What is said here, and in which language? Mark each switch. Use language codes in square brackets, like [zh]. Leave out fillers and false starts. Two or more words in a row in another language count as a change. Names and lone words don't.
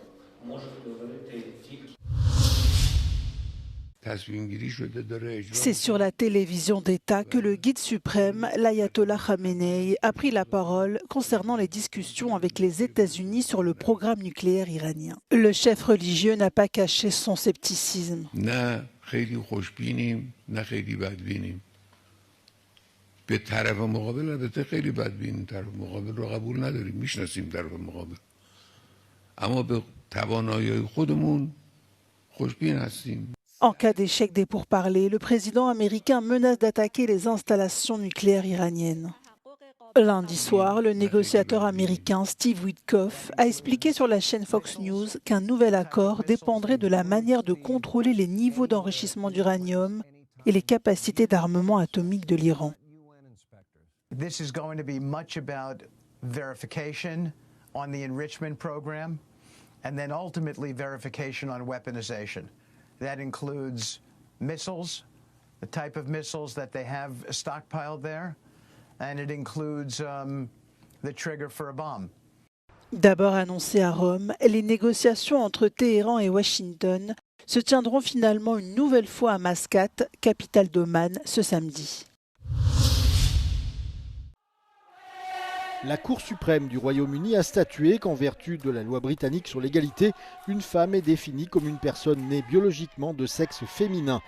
[fr] C'est sur la télévision d'État que le guide suprême, l'ayatollah Khamenei, a pris la parole concernant les discussions avec les États-Unis sur le programme nucléaire iranien. Le chef religieux n'a pas caché son scepticisme. [fa] خیلی خوشبینیم نه خیلی بدبینیم به طرف مقابل البته خیلی بدبینیم طرف مقابل رو قبول نداریم میشناسیم طرف مقابل اما به توانایی خودمون خوشبین هستیم. [fr] En cas d'échec des pourparlers, le président américain menace d'attaquer les installations nucléaires iraniennes. Lundi soir, le négociateur américain Steve Witkoff a expliqué sur la chaîne Fox News qu'un nouvel accord dépendrait de la manière de contrôler les niveaux d'enrichissement d'uranium et les capacités d'armement atomique de l'Iran. [en] This is going to be much about verification on the enrichment program and then ultimately verification on weaponization. That includes missiles, the type of missiles that they have stockpiled there. And it includes the trigger for a bomb. [fr] D'abord annoncé à Rome, les négociations entre Téhéran et Washington se tiendront finalement une nouvelle fois à Mascate, capitale d'Oman, ce samedi. La Cour suprême du Royaume-Uni a statué qu'en vertu de la loi britannique sur l'égalité, une femme est définie comme une personne née biologiquement de sexe féminin.